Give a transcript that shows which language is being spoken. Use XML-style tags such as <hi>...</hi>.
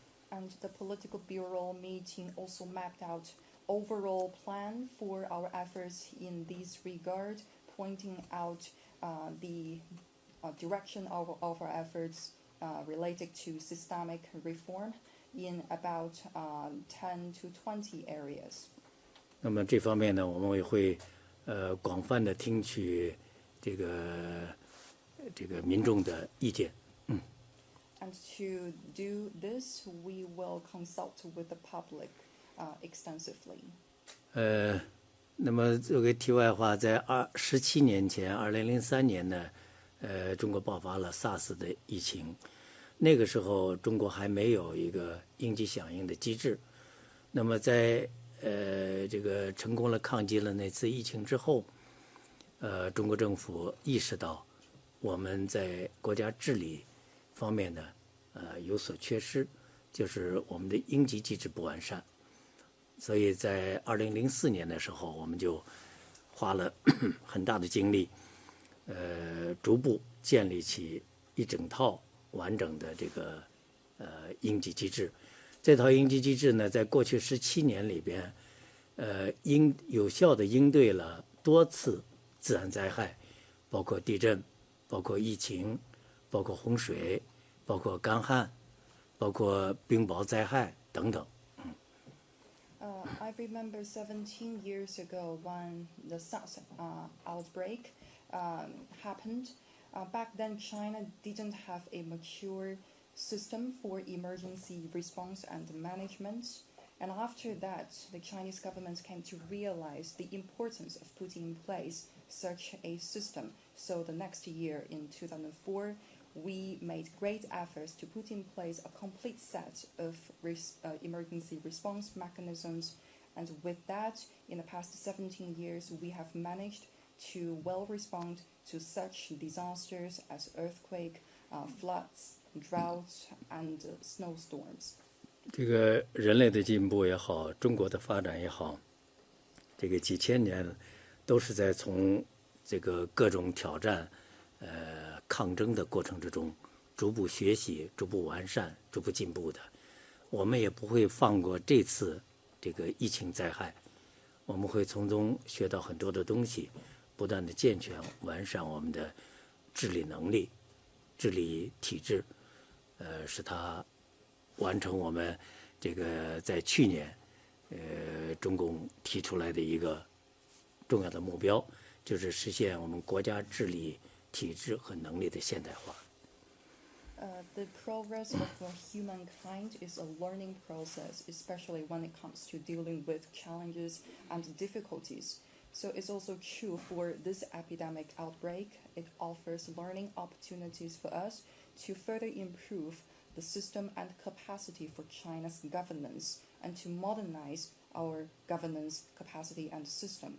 <en>And the political bureau meeting also mapped out overall plan for our efforts in this regard, pointing out the direction of our efforts related to systemic reform in about 10 to 20 areas.</en> <zh>那么这方面呢，我们也会广泛的听取这个民众的意见。</zh> <en>And to do this, we will consult with the public extensively.</en> <zh>那么作为题外话，在17年前，2003年呢，中国爆发了 SARS 的疫情。那个时候，中国还没有一个应急响应的机制。那么在这个成功了抗击了那次疫情之后，中国政府意识到我们在国家治理方面呢，有所缺失，就是我们的应急机制不完善。所以在2004年的时候，我们就花了很大的精力，逐步建立起一整套完整的这个应急机制。这套应急机制呢，在过去17年里边，有效的应对了多次自然灾害，包括地震，包括疫情，包括洪水，包括干旱，包括冰雹灾害等等。</zh> <en>I remember 17 years ago when the SARS outbreak happened. Back then, China didn't have a mature system for emergency response and management. And after that, the Chinese government came to realize the importance of putting in place such a system. So the next year, in 2004, we made great efforts to put in place a complete set of emergency response mechanisms. And with that, in the past 17 years, we have managed to well respond to such disasters as earthquake, floods, droughts, and snowstorms.</en> <zh>这个人类的进步也好，中国的发展也好，这个几千年都是在从这个各种挑战、抗争的过程之中，逐步学习、逐步完善、逐步进步的。我们也不会放过这次这个疫情灾害，我们会从中学到很多的东西，不断的健全、完善我们的治理能力、治理体制，使它完成我们这个在去年，中共提出来的一个重要的目标，就是实现我们国家治理体制和能力的现代化。</zh> <en>The progress of humankind is a learning process, especially when it comes to dealing with challenges and difficulties. So it's also true for this epidemic outbreak. It offers learning opportunities for us to further improve the system and capacity for China's governance and to modernize our governance capacity and system.</en>